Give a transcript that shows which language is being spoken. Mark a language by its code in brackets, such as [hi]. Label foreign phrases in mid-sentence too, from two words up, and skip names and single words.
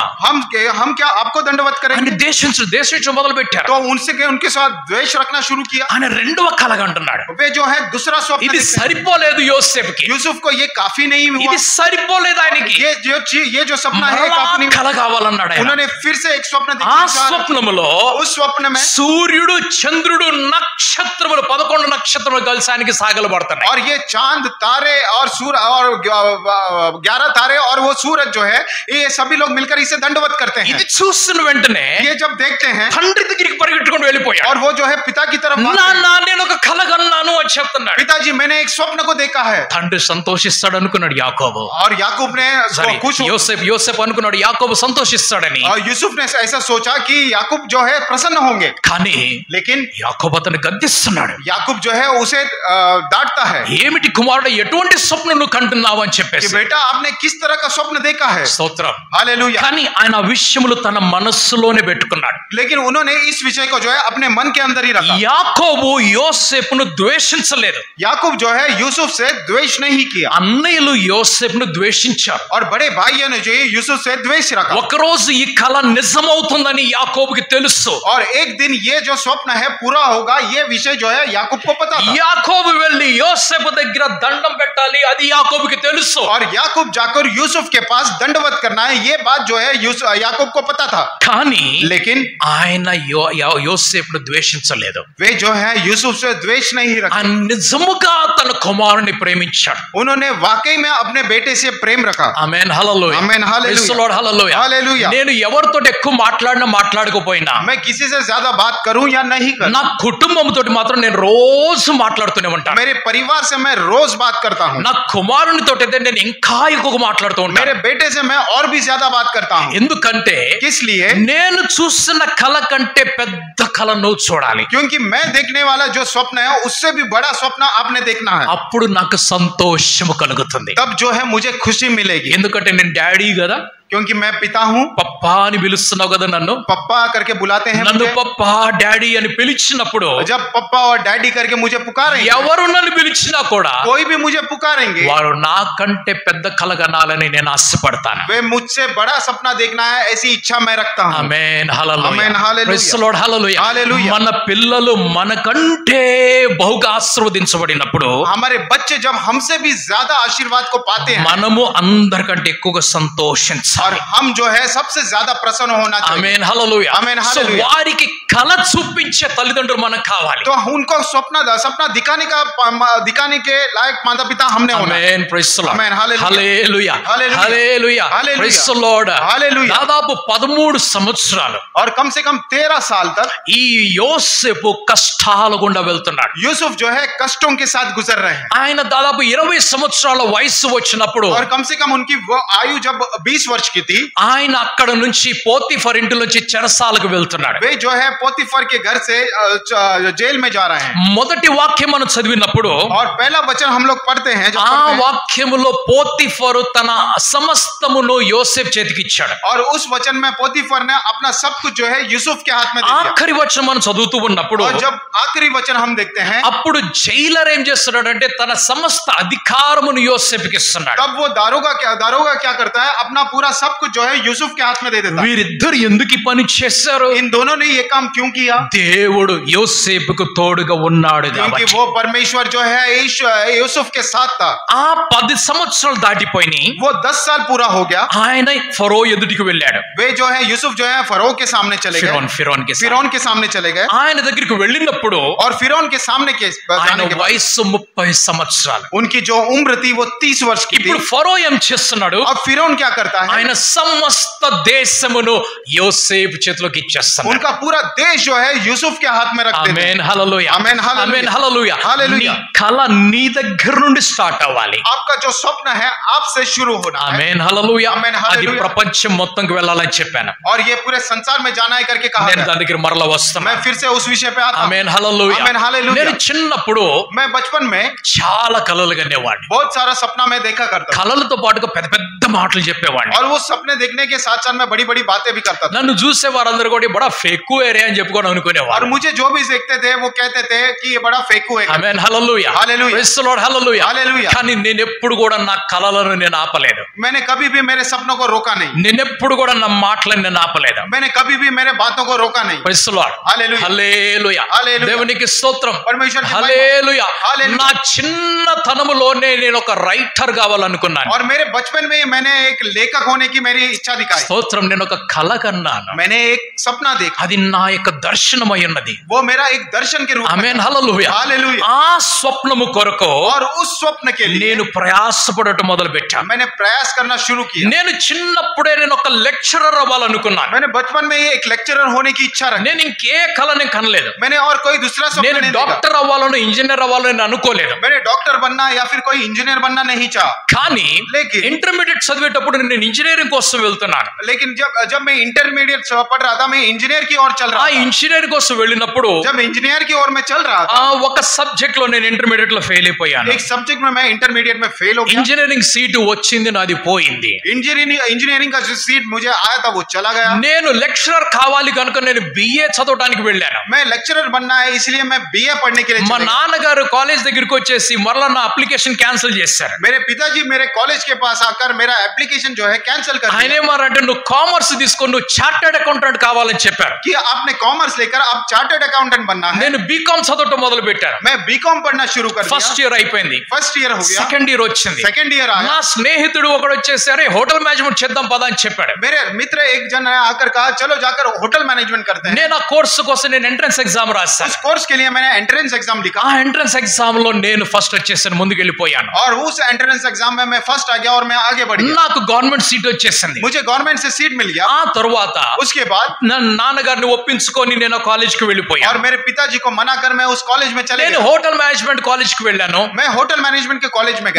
[hi] हम क्या आपको दंडवत [te] అని [hi] करेंगे? [te] దేశించడం మొదలు పెట్టారు. [hi] तो उनके साथ द्वेष रखना शुरू किया। [te] ఆయన రెండవ కలగా అంటున్నాడు, [hi] वे जो है दूसरा स्वप्न [te] ఇది [hi] देखते हैं। [te] సరిపోలేదు యోసేపుకి, [hi] यूसुफ को ये काफी नहीं हुआ, [te] ఇది సరిపోలేదు ఆయనకి, [hi] ये जो सपना है [te] మరలా [hi] काफी नहीं। [te] కల కావాలన్నాడు ఆయన. [hi] उन्होंने फिर से एक स्वप्न [te] ఆ [hi] देखा। [te] స్వప్నములో [hi] उस स्वप्न में [te] సూర్యుడు చంద్రుడు నక్షత్రములు 11 నక్షత్రములు కలిసి ఆయనకి సాగలబడుతున్నాయి. [hi] और ये चांद तारे और सूर्य और 11 तारे और वो सूरज जो है ये सभी लोग मिलकर इसे दंडवत करते हैं। [te] ఇది చూసిన వెంటనే [hi] ये जब देखते हैं, [te] తండ్రి దగ్గరికి పరిగెట్టుకొని వెళ్ళిపోయాడు. [hi] और वो जो है पिता की तरफ भागते हैं। [te] నాన్న నేను ఒక కలగన్నాను అని చెప్తున్నాడు. [hi] पिताजी मैंने एक स्वप्न को देखा है। [te] తండ్రి సంతోషిస్తాడు అనుకున్నాడు యాకోబు. [hi] और याकूब ने खुश हो, [te] యోసేపు అనుకున్నాడు యాకోబు సంతోషిస్తాడని. [hi] और यूसुफ ने ऐसा सोचा कि याकूब जो है प्रसन्न होंगे, [te] కానీ [hi] लेकिन [te] యాకోబు అతన్ని గద్దిస్తున్నాడు. [hi] याकूब जो है उसे डांटता है [te] ఏమిటి కుమారుడు ఎటువంటి స్వప్నం నువ్వు కంటున్నావు అని [hi] कि [te] చెప్పేసి. [hi] बेटा आपने किस तरह का स्वप्न देखा है। [te] స్తోత్రం. [hi] हालेलुया। [te] కానీ ఆయన ఆ విషయములు తన మనస్సులోనే పెట్టుకున్నాడు. [hi] लेकिन उन्होंने इस विषय को जो है अपने मन के अंदर ही रखा। [te] యాకోబు యోసేపును ద్వేషించలేదు. [hi] याकूब जो है यूसुफ से द्वेष नहीं किया, [te] అన్నయ్యలు యోసేపును ద్వేషించారు. [hi] और बड़े भाइयों ने जो है यूसुफ से द्वेष रखा। [te] ఒకరోజు ఈ కళ నిజమవుతుందని యాకోబుకి తెలుసు. [hi] और एक दिन ये जो स्वप्न है पूरा होगा, ये विषय जो है याकूब को पता था। [te] యాకోబు వెళ్ళి యోసేపు దగ్గర దండం పెట్టాలి, అది యాకోబుకి తెలుసు. [hi] और याकूब जाकर यूसुफ के पास दंडवत करना है, ये बात जो है याकूब को पता था। [te] కానీ [hi] लेकिन [te] ఆయన యోసేపును ద్వేషించలేదు. [hi] वे जो है हैं यूसुफ से द्वेष नहीं रखा, [te] నిజముగా తన కుమారుని ప్రేమించాడు. [hi] उन्होंने वाकई में अपने बेटे से प्रेम रखा. [te] ఆమేన్ హల్లెలూయా. ఆమేన్ హల్లెలూయా. [en] Praise the Lord [te] హల్లెలూయా. హల్లెలూయా. నేను ఎవరితో ఎక్కువ మాట్లాడకపోయినా [hi] मैं किसी से ज्यादा बात करूं या नहीं करूं, [te] నా కుటుంబంతో మాత్రం నేను రోజు మాట్లాడుతూనే ఉంటాను. [hi] मेरे परिवार से मैं रोज बात करता हूं. [te] నా కుమారునితో అయితే నేను ఇంకా ఎక్కువ మాట్లాడుతూ ఉంటాను. [hi] मेरे बेटे से मैं और भी ज्यादा बात करता हूं. [te] ఎందుకంటే [hi] किस लिए? [te] నేను చూసిన కల కంటే పెద్ద కల నువ్వు చూడాలి. [hi] क्योंकि मैं देखने वाला जो स्वप्न है उससे भी बड़ा स्वप्न आपने देखना है. [te] అప్పుడు నాకు సంతోషము కలుగుతుంది. [hi] तब जो है मुझे खुशी मिलेगी. [te] ఎందుకంటే నేను డాడీ కదా, [hi] क्योंकि मैं पिता हूं. [te] పప్పా అని పిలుస్తున్నావు కదా నన్ను. [hi] पप्पा करके बुलाते हैं [te] నన్ను [hi] मुझे. [te] పప్పా డాడీ అని పిలిచినప్పుడు [hi] जब पप्पा और डैडी करके मुझे पुकारेंगे, [te] ఎవరు నన్ను పిలిచినా కూడా [hi] कोई भी मुझे पुकारेंगे, [te] వారు నాకంటే పెద్ద కల కనాలని నేను ఆశపడతాను. [hi] वे मुझसे बड़ा सपना देखना है ऐसी इच्छा मैं रखता हूं. [te] ఆమేన్ హల్లెలూయా. ఆమేన్ హల్లెలూయా. [en] Praise the Lord [te] హల్లెలూయా. హల్లెలూయా. మన పిల్లలు మనకంటే బహుగా ఆశీర్వదించబడినప్పుడు [hi] हमारे बच्चे जब हमसे भी ज्यादा आशीर्वाद को पाते हैं, [te] మనము అందరికంటే ఎక్కువగా సంతోషించాలి. [hi] और हम जो है सबसे ज्यादा प्रसन्न होना चाहिए. [te] ఆమేన్ హల్లెలూయా. ఆమేన్ సో హల్లెలూయా. వారికి కల చూపించే తల్లిదండ్రులు మనకు కావాలి. [hi] तो उनको सपना दिखाने के लायक माता पिता हमने होना है. [te] ఆమేన్ [en] Praise the Lord [te] ఆమేన్ హల్లెలూయా. హల్లెలూయా. హల్లెలూయా. హల్లెలూయా. హల్లెలూయా. [en] Praise the Lord. [te] హల్లెలూయా. దాదాపు 13 సంవత్సరాలు [hi] और कम से कम 13 साल तक [te] ఈ యోసేపు కష్టాల గుండా వెళ్తున్నాడు. [hi] यूसुफ जो है कष्टों के साथ गुजर रहे हैं. [te] ఆయన దాదాపు 20 సంవత్సరాల వయసు వచ్చినప్పుడు [hi] और कम से कम उनकी वो आयु जब 20 वर्ष की थी, [te] ఆయన అక్కడ నుంచి పోతిఫర్ ఇంటిలోంచి చెరసాలకు వెళ్తున్నాడు. [hi] वे जो है पोतीफर के घर से जेल में जा रहे हैं. [te] మొదటి వాక్యం మనం చదివినప్పుడు [hi] और पहला वचन हम लोग पढ़ते हैं, जब [te] ఆ [hi] पढ़ते हैं, [te] వాక్యములో పోతిఫరు తన సమస్తమును యోసేపు చేతికి ఇచ్చాడు. [hi] और उस वचन में पोतीफर ने अपना सब कुछ जो है यूसुफ के हाथ में दे दिया. [te] ఆఖరి వచనం మనం చదువుతూ ఉన్నప్పుడు [hi] और जब आखिरी वचन हम देखते हैं, [te] అప్పుడు జైలర్ ఏం చేస్తున్నాడంటే తన సమస్త అధికారమును యోసేపుకి ఇస్తున్నాడు. [hi] तब वो दारोगा क्या करता है, अपना पूरा सब कुछ जो है यूसुफ के हाथ में दे देता है. [te] వీరిద్దరు ఎందుకు ఈ పని చేశారు? [hi] इन दोनों ने ये काम क्यों किया? [te] దేవుడు యోసేపుకు తోడుగా ఉన్నాడు [hi] क्योंकि [te] కాబట్టి. [hi] वो परमेश्वर जो है यूसुफ के साथ था. [te] ఆ 10 సంవత్సరాలు దాటిపోయి [hi] वो 10 साल पूरा हो गया. [te] ఆయన ఫరో ఎదుటికి వెళ్ళాడు. [hi] वे जो है यूसुफ जो है फरो के सामने चले गए. फिरौन के सामने चले गए. [te] ఆయన దగ్గరికి వెళ్ళినప్పుడు [hi] और फिरौन के सामने [te] ఆయన [hi] जाने के बाद [te] వయసు 30 సంవత్సరాలు. [hi] उनकी जो उम्र थी वो 30 वर्ष की थी. [te] ఇప్పుడు ఫరో ఏం చేస్తున్నాడు? [hi] अब फिरौन क्या करता है, [te] ఆయన సమస్త దేశమును యోసేపు చేతిలోకి ఇచ్చేస్తున్నాడు. [hi] उनका पूरा देश जो है यूसुफ के हाथ में रख देते हैं. [te] ఆమేన్ హల్లెలూయా. ఆమేన్ హల్లెలూయా. ఆమేన్ హల్లెలూయా. హల్లెలూయా. నీ కల నీ దగ్గర నుండి స్టార్ట్ అవ్వాలి. [hi] आपका जो स्वप्न है आपसे शुरू होना है. [te] ఆమేన్ హల్లెలూయా. ఆమేన్ అది హల్లెలూయా. ప్రపంచం మొత్తంకి వెళ్ళాలని చెప్పాను. [hi] और ये पूरे संसार में जाना है करके कहा [te] నేను [hi] गया. [te] దాని దగ్గర మరలా వస్తాను. [hi] मैं फिर से उस विषय पे आता हूं. [te] ఆమేన్ హల్లెలూయా. ఆమేన్ హల్లెలూయా. నేను చిన్నప్పుడు [hi] मैं बचपन में [te] చాలా కలలు కనేవాడిని. [hi] बहुत सारा सपना मैं देखा करता था. [te] కలలతో పాటుగా పెద్ద పెద్ద మాటలు చెప్పేవాడిని. [hi] और वो सपने देखने के साथ साथ मैं बड़ी बड़ी बातें भी करता था. [te] నన్ను చూసే వారందరూ కూడా [hi] बड़ा फेकू [te] ఏరియా అని చెప్పుకొని [hi] और [te] అనుకునేవారు. [hi] मुझे जो भी देखते थे वो कहते थे कि ये बड़ा फेकू है. [te] ఆమేన్ హల్లెలూయా. హల్లెలూయా. [en] Praise the Lord [te] హల్లెలూయా. హల్లెలూయా. కానీ నేను ఎప్పుడు కూడా నా కలలను నేను ఆపలేదు. [hi] मैंने कभी भी मेरे सपनों को रोका नहीं. [te] నేను ఎప్పుడు కూడా నా మాటలను నేను ఆపలేదు. [hi] मैंने कभी भी मेरे बातों को रोका नहीं. [en] Praise the Lord [te] హల్లెలూయా. హల్లెలూయా. హల్లెలూయా. దేవునికి స్తోత్రం. [hi] परमेश्वर की महिमा. [te] హల్లెలూయా. హల్లెలూయా. నా చిన్నతనములోనే నేను ఒక రైటర్ కావాలనుకున్నాను. [hi] और मेरे बचपन में मैंने एक लेखक होने की मेरी इच्छा दिखाई. [te] స్తోత్రం. నేను ఒక కల కన్నాను. [hi] मैंने एक सपना देखा. [te] అది నా యొక్క దర్శనమై ఉన్నది. [hi] वो मेरा एक दर्शन के रूप में [te] ఆమేన్ [hi] था. [te] హల్లెలూయా. హల్లెలూయా. ఆ స్వప్నము కొరకు [hi] और उस स्वप्न के लिए [te] నేను ప్రయాసపడటం మొదలు పెట్టాను. [hi] मैंने प्रयास करना शुरू किया. [te] నేను చిన్నప్పుడే నేను ఒక లెక్చరర్ అవ్వాలనుకున్నాను. [hi] मैंने बचपन में एक लेक्चरर होने की इच्छा रखी. [te] నేను ఇంకే కలని కనలేదు. [hi] मैंने और कोई दूसरा स्वप्न [te] నేను [hi] नहीं देखा. [te] డాక్టర్ అవ్వాలని ఇంజనీర్ అవ్వాలని అనుకోలేదు. [hi] मैंने डॉक्टर बनना या फिर कोई इंजीनियर बनना नहीं चाहा. [te] కానీ [hi] लेकिन [te] ఇంటర్మీడియట్ చదివేటప్పుడు నేను ఇంజనీరింగ్ కోసం వెళ్తున్నాను. [hi] लेकिन जब मैं इंटरमीडिएट पढ़ रहा था, मैं इंजीनियर की ओर चल [te] ఆ [hi] रहा था. [te] ఇంజనీర్ కోసం వెళ్ళినప్పుడు [hi] जब इंजीनियर की ओर मैं चल रहा था, [te] ఒక సబ్జెక్ట్ లో నేను ఇంటర్మీడియట్ లో ఫెయిల్ అయిపోయాను. [hi] एक सब्जेक्ट में मैं इंटरमीडिएट में फेल हो गया. [en] engineering seat [te] వచ్చింది, నాది పోయింది. [hi] इंजीनियरिंग का जो सीट मुझे आया था वो चला गया. [te] నేను లెక్చరర్ కావాలి కనుక నేను బిఏ చదవడానికి వెళ్ళాను. [hi] मैं लेक्चरर बनना है इसलिए मैं बीए पढ़ने के लिए [te] మా [hi] चला गया. [te] నాన్నగారు కాలేజ్ దగ్గరికి వచ్చేసి మరలా నా [en] application cancel [te] చేశారు. [hi] मेरे पिताजी मेरे कॉलेज के पास आकर मेरा एप्लीकेशन जो है कैंसिल कर [te] ఆయన [hi] दिया. [te] ఏమన్నారంటే నువ్వు కామర్స్ తీసుకొని నువ్వు [en] chartered accountant [te] కావాలని చెప్పారు. [hi] कि आपने कॉमर्स लेकर अब [en] chartered accountant [hi] बनना है। [te] నేను బీకామ్ చదవటం మొదలు పెట్టాను. [hi] मैं बीकॉम पढ़ना शुरू कर [te] ఫస్ట్ [hi] दिया। [te] ఇయర్ అయిపోయింది, [en] first year [hi] हो गया, [en] second year [te] వచ్చింది. [en] second year [hi] आया। [te] నా స్నేహితుడు ఒకడు వచ్చేసి అరే [en] hotel management [te] చేద్దాం పదా అని చెప్పాడు. [hi] मेरे मित्र एक जन ने आकर कहा चलो जाकर [en] hotel management [hi] करते हैं। [te] నేను ఆ కోర్సు కోసం నేను [en] entrance exam [te] రాశాను. [hi] उस कोर्स के लिए मैंने [en] entrance exam [hi] लिखा। [te] ఆ [en] entrance exam [te] లో నేను ఫస్ట్ వచ్చేసాను, ముందుకు వెళ్ళిపోయాను. [hi] और उस [en] entrance exam [hi] में मैं फर्स्ट आ गया और मैं आगे बढ़ गया। [te] నాకు [en] government seat [te] వచ్చేసింది. [hi] मुझे गवर्नमेंट से सीट मिल गया। [te] ఆ తర్వాత [hi] उसके बाद [te] నా నాన్నగారిని ఒప్పించుకొని నేను కాలేజ్ కి వెళ్ళిపోయాను. [hi] और मेरे पिताजी को मना कर मैं उस कॉलेज में चले [te] నేను [hi] गया। [en] hotel management college [te] కి వెళ్ళాను. [hi] मैं [en] hotel management [hi] के कॉलेज में